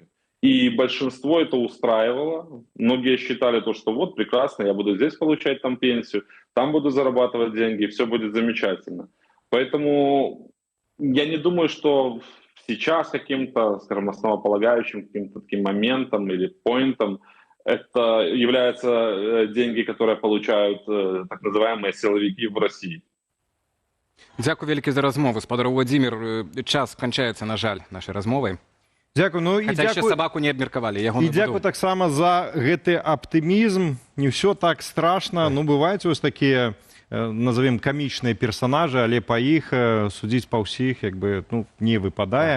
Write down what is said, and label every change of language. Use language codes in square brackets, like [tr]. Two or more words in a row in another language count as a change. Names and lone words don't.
[ru] И большинство это устраивало. Многие считали то, что вот прекрасно, я буду здесь получать там пенсию, там буду зарабатывать деньги, все будет замечательно. Поэтому я не думаю, что сейчас каким-то, скажем, основополагающим каким-то таким моментом или поинтом это являются деньги, которые получают так называемые силовики в России. [be] Дякую вялікі за размову. Спадар Владзімір, час канчаецца, на жаль, нашай размовай. Дзякую. Ну, Хаця яшчэ сабаку не абмеркавалі. І дзякую таксама за гэты аптымізм. Не ўсё так страшна. Ну, бываюць вось такія, назовем, камічныя персонажы, але па іх судзіць па ўсіх як бы, ну, не выпадае.